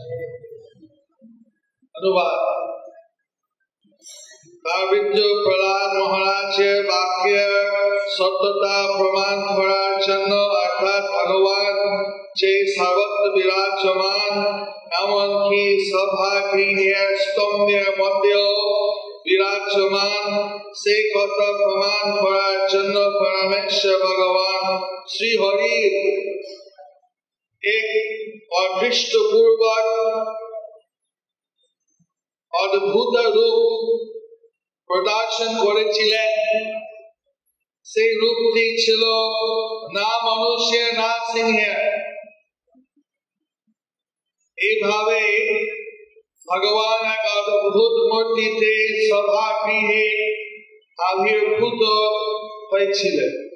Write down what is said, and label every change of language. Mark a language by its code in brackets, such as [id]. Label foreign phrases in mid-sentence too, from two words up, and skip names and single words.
[bn] অনুবাদ কাব্য প্রহলাদ মহারাজ বাক্য সত্যতা প্রমাণ করার জন্য অর্থাৎ ভগবান যে সর্বত্র বিরাজমান এমনকি সভা গৃহের স্তম্ভের মধ্যেও বিরাজমান সেই কথা প্রমাণ করার জন্য পরমেশ্বর ভগবান শ্রী হরির এক অদৃষ্টপূর্বক অদ্ভুত রূপ প্রদর্শন করেছিলেন সেই রূপটি ছিল না মনুষ্য না সিংহের এইভাবে ভগবান এক অদ্ভুত মূর্তিতে সভাগৃহে আবির্ভূত হয়েছিলেন